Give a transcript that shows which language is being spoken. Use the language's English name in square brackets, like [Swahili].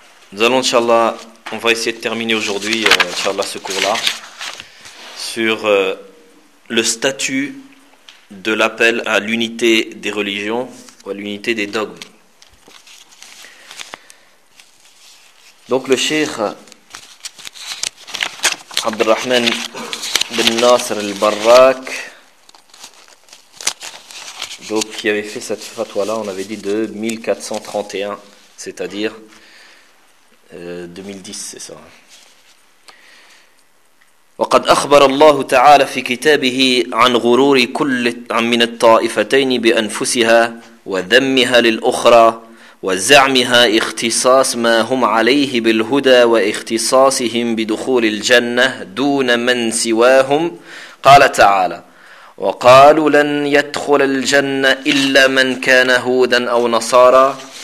[French] Nous allons, inshallah, on va essayer de terminer aujourd'hui, inshallah, ce cours-là, sur le statut de l'appel à l'unité des religions ou à l'unité des dogmes. Donc le Cheikh Abdelrahman bin Nasser al-Barrak, donc, qui avait fait cette fatwa-là, on avait dit de 1431, c'est-à-dire 2010, c'est ça. [Arabic] وقد أخبر الله تعالى في كتابه عن غرور كل من الطائفتين بأنفسها وذمها للأخرى وزعمها اختصاص ما هم عليه بالهدى واختصاصهم بدخول الجنة دون من سواهم قال تعالى وقالوا لن يدخل الجنة إلا من كان هودا أو نصارى